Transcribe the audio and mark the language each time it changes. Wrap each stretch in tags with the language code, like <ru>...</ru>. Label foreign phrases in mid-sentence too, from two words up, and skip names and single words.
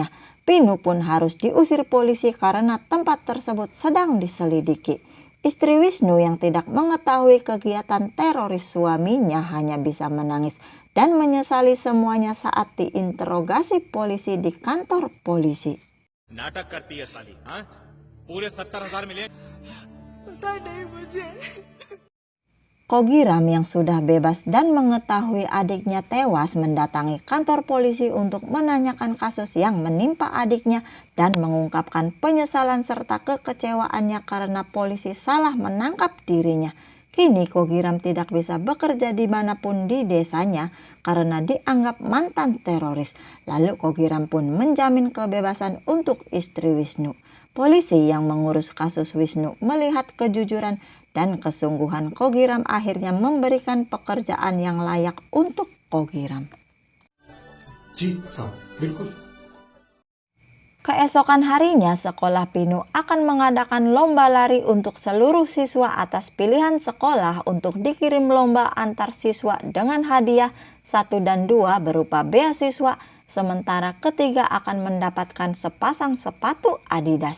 <id>Pinu pun harus diusir polisi karena tempat tersebut sedang diselidiki. Istri Wisnu yang tidak mengetahui kegiatan teroris suaminya hanya bisa menangis dan menyesali semuanya saat diinterogasi polisi di kantor polisi.</id> <hi>नाटक करती है साली, हाँ? पूरे 70,000 मिले।</hi> <id>Kogiram yang sudah bebas dan mengetahui adiknya tewas mendatangi kantor polisi untuk menanyakan kasus yang menimpa adiknya dan mengungkapkan penyesalan serta kekecewaannya karena polisi salah menangkap dirinya. Kini Kogiram tidak bisa bekerja dimanapun di desanya karena dianggap mantan teroris. Lalu Kogiram pun menjamin kebebasan untuk istri Wisnu. Polisi yang mengurus kasus Wisnu melihat kejujuran dan kesungguhan Kogiram akhirnya memberikan pekerjaan yang layak untuk Kogiram.</id> <hi>जी साहब बिल्कुल</hi> <id>Keesokan harinya, sekolah Pinu akan mengadakan lomba lari untuk seluruh siswa atas pilihan sekolah untuk dikirim lomba antar siswa dengan hadiah 1 dan 2 berupa beasiswa, sementara ketiga akan mendapatkan sepasang sepatu Adidas.</id>